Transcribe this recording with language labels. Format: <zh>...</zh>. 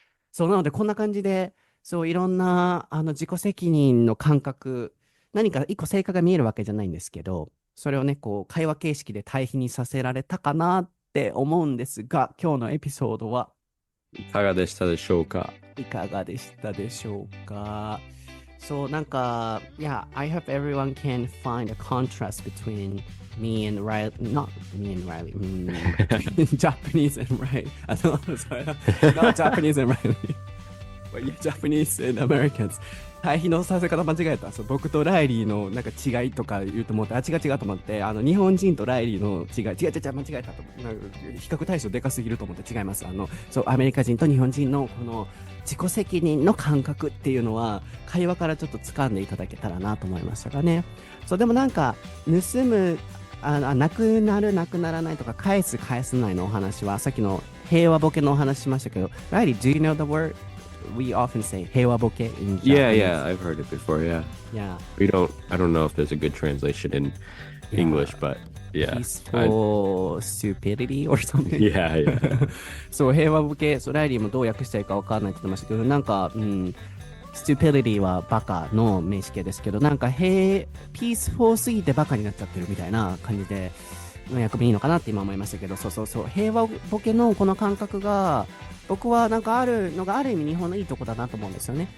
<ja>そう、なのでこんな感じで、そう、いろんな、自己責任の感覚、何か一個成果が見えるわけじゃないんですけど、それをね、こう、会話形式で対比にさせられたかなって思うんですが、今日のエピソードはいかがでしたでしょうか？いかがでしたでしょうか。そう、なんか、</ja> <en>yeah, I hope everyone can find a contrast between me and Riley, not me and Riley, Japanese and Riley. Sorry, not Japanese and Riley, but yeah, Japanese and Americans.</en> <ja>対比のさせ方間違えた。そう、僕とライリーのなんか違いとか言うと思って、違うと思って、日本人とライリーの違い、違う、間違えたと思って、なんか比較対象でかすぎると思って違います。そう、アメリカ人と日本人のこの自己責任の感覚っていうのは、会話からちょっと掴んでいただけたらなと思いましたがね。そう、でもなんか、盗む、なくなる、なくならないとか、返す、返さないのお話は、さっきの平和ボケのお話しましたけど、ライリー、</ja> <en>do you know the word?We often say 平和ボケ in Japanese. Yeah, I've heard it before. Yeah. Yeah. I don't know if there's a good translation in English, but yeah. Peaceful stupidity or something. Yeah.</en> <ja>そう、平和ボケ、そう、ライリーもどう訳したいかわかんないって言ってましたけど、なんか、stupidity はバカの名詞形ですけど、なんか、peaceful すぎてバカになっちゃってるみたいな感じで、役目いいのかなって今思いましたけど、そう、平和ボケのこの感覚が、僕はなんかあるのがある意味日本のいいとこだなと思うんですよね。</ja>